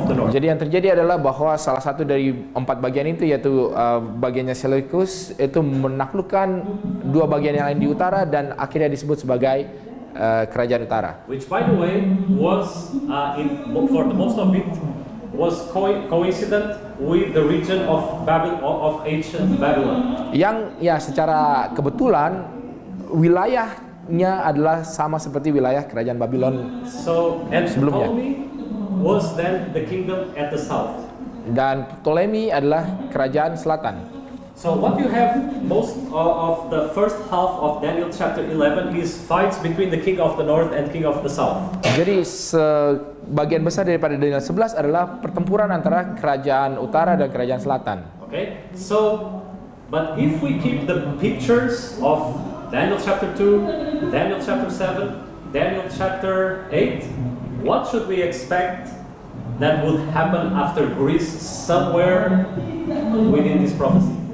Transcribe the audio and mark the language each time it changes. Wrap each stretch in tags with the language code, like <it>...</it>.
<id>Jadi yang terjadi adalah bahwa salah satu dari 4 bagian itu, yaitu bagiannya Seleucus, itu menaklukkan 2 bagian yang lain di utara, dan akhirnya disebut sebagai kerajaan utara.</id> <en>Which, by the way, was for the most of it was coincident with the region of ancient Babylon.</en> <id>Yang ya secara kebetulan wilayahnya adalah sama seperti wilayah kerajaan Babylon.</id> <en>So, and</en> <id>sebelumnya.</id> <en>Ptolemy was then the kingdom at the south.</en> <id>Dan Ptolemy adalah kerajaan selatan.</id> <en>So what you have most of the first half of Daniel chapter 11 is fights between the king of the north and king of the south.</en> <id>Jadi sebagian besar daripada Daniel 11 adalah pertempuran antara kerajaan utara dan kerajaan selatan.</id> <en>Okay, so but if we keep the pictures of Daniel chapter 2, Daniel chapter 7, Daniel chapter 8, what should we expect that would happen after Greece somewhere within this prophecy?</en>